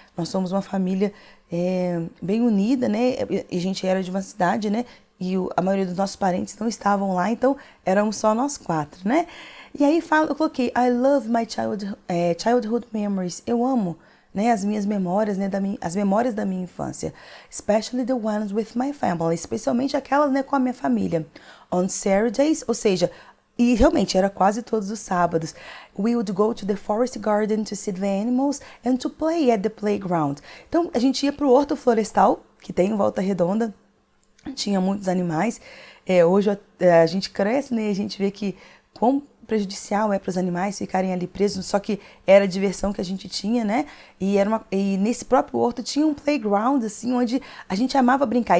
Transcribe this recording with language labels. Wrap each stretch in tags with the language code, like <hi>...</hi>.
<pt>Nós somos uma família bem unida, né? E a gente era de uma cidade, né? E a maioria dos nossos parentes não estavam lá, então éramos só nós 4, né? E aí eu coloquei,</pt> <en>I love my childhood memories.</en> <pt>Eu amo, né, as minhas memórias, né, as memórias da minha infância.</pt> <en>Especially the ones with my family.</en> <pt>Especialmente aquelas, né, com a minha família.</pt> <en>On Saturdays,</en> <pt>ou seja, e realmente era quase todos os sábados.</pt> <en>We would go to the forest garden to see the animals and to play at the playground.</en> <pt>Então, a gente ia para o horto florestal, que tem em Volta Redonda. Tinha muitos animais. Hoje a gente cresce, né, e a gente vê que quão prejudicial para os animais ficarem ali presos, só que era a diversão que a gente tinha, né? E nesse próprio horto tinha um playground, assim, onde a gente amava brincar.</pt>